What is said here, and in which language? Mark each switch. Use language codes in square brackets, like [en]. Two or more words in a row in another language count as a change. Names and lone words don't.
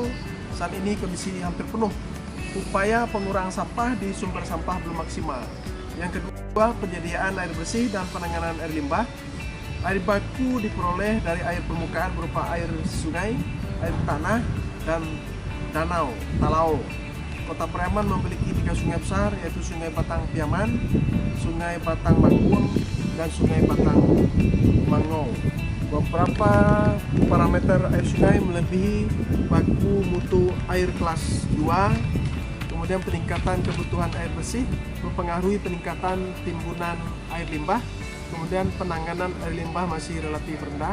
[id] Saat ini kondisi hampir penuh. Upaya pengurangan sampah di sumber sampah belum maksimal. Yang kedua, penyediaan air bersih dan penanganan air limbah. Air baku diperoleh dari air permukaan berupa air sungai, air tanah, dan danau, talau. Kota Preman memiliki 3 sungai besar, yaitu Sungai Batang Piaman, Sungai Batang Mangkung, dan Sungai Batang Mangau. Beberapa parameter air sungai melebihi baku mutu air kelas 2. Kemudian peningkatan kebutuhan air bersih mempengaruhi peningkatan timbunan air limbah. Kemudian penanganan air limbah masih relatif rendah.